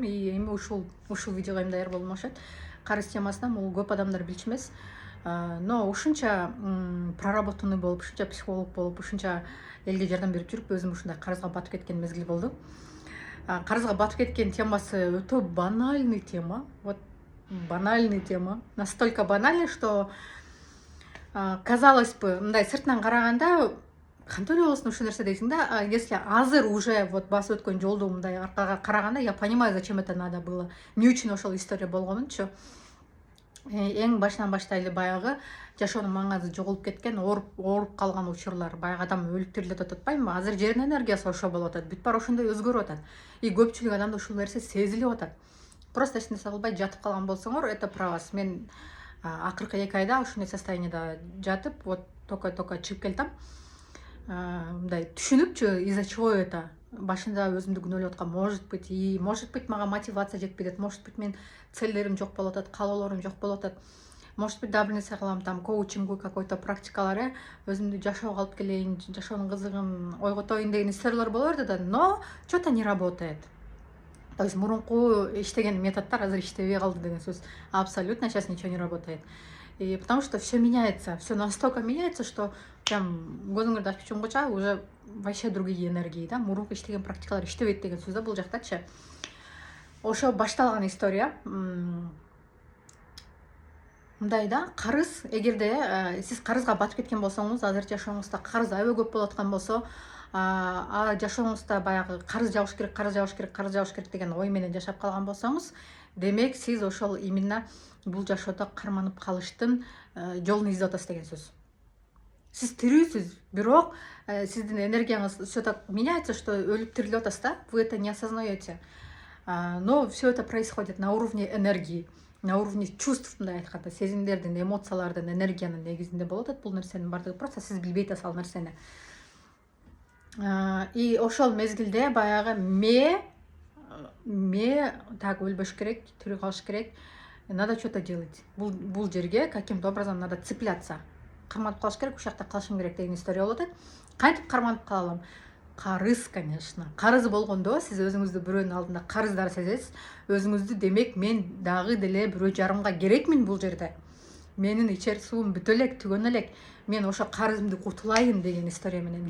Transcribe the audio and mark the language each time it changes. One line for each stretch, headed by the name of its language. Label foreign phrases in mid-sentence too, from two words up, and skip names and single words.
Kyrgyz: И эми ушул видеого эми даяр болдум окшойт. Карыз темасынан бул көп адамдар билчү эмес. Но ушунча проработанный болуп, ушунча психолог болуп, ушунча элге жардам берип жүрүп, өзүм ушундай карызга батып кеткен мезгил болду. Карызга батып кеткен темасы өтө банальный тема.
Russian: Вот банальный тема. Настолько банальный, что казалось бы,
Kyrgyz: мындай сыртынан караганда кантип эле болсун ушул нерсе дейсиң да. Если азыр
Russian: уже вот
Kyrgyz: басып өткөн жолду мындай аркага караганда,
Russian: я понимаю, зачем это надо было.
Kyrgyz: Эмне үчүн ошол история болгонунчу. Эң башынан баштайлы баягы жашоонун маңызы жоголуп кеткен, ооруп калган учурлар, баягы адам өлүп тирилип атат атпаймынбы? Азыр жердин энергиясы ошо болуп атат. Бүт баары ошондой өзгөрүп атат. И көпчүлүк адамда ушул нерсе сезилип атат. Просто эч нерсе кылбай жатып калган болсоңор,
Russian: это про вас.
Kyrgyz: Мен акыркы 2 айда ушундай состояниеда жатып,
Russian: вот только
Kyrgyz: чыгып келдим. Мындай түшүнүпчү,
Russian: из-за чего это?
Kyrgyz: Башында өзүмдү күнөөлөп аткам,
Russian: может быть
Kyrgyz: мага мотивация жетпейт,
Russian: может быть
Kyrgyz: мен целдерим жок болуп атат, каалоолорум жок болуп атат.
Russian: Может быть,
Kyrgyz: дабыл нерсе кылам,
Russian: там коучинг, какой-то
Kyrgyz: практикалар, өзүмдү жашоого алып келейин, жашоонун кызыгын ойготоюн деген историялар боло берди да,
Russian: но что-то не работает.
Kyrgyz: То есть мурунку иштеген методдор азыр иштебей калды деген сөз.
Russian: Абсолютно сейчас ничего не работает. И потому что все меняется, все настолько меняется, что прям
Kyrgyz: көзүңөрдү ачып чумгуча
Russian: уже вообще другие энергии,
Kyrgyz: да, мурунку иштеген практикалар иштебейт деген сөз да бул жактачы. Ошо башталган история. Мындай да, карыз, эгерде сиз карызга батып кеткен болсоңуз, азыр жашооңузда карыз аябай көп болуп аткан болсо, жашооңузда баягы карыз жабыш керек деген ой менен жашап калган болсоңуз, демек сиз ошол именно бул жашоодо карманып калыштын жолун издеп атасыз деген сөз. Сиз тирүүсүз, бирок сиздин энергияңыз
Russian: все так меняется, что
Kyrgyz: өлүп тирилип атасыз да,
Russian: вы это не осознаете. Но все это происходит на уровне энергии. на уровне чувств,
Kyrgyz: мындай айтканда, сезимдердин, эмоциялардын, энергиянын негизинде болуп атат бул нерсенин баардыгы. Просто сиз билбей атасыз ал нерсени. И ошол мезгилде баягы ме так өлбөш керек, тирүү калыш керек.
Russian: Надо что-то делать.
Kyrgyz: Бул жерге
Russian: каким-то образом надо цепляться.
Kyrgyz: Карманып калыш керек, ушул жакта калышым керек деген история болуп атат. Кантип карманып кала алам? Карыз, конечно. Карыз болгондо сиз өзүңүздү бирөөнүн алдында карыздар сезесиз. Өзүңүздү демек мен дагы деле бирөө жарымга керекмин бул жерде. Менин ичер суум бүтө элек, түгөнө элек. Мен ошо карызымды кутулайын деген история менен.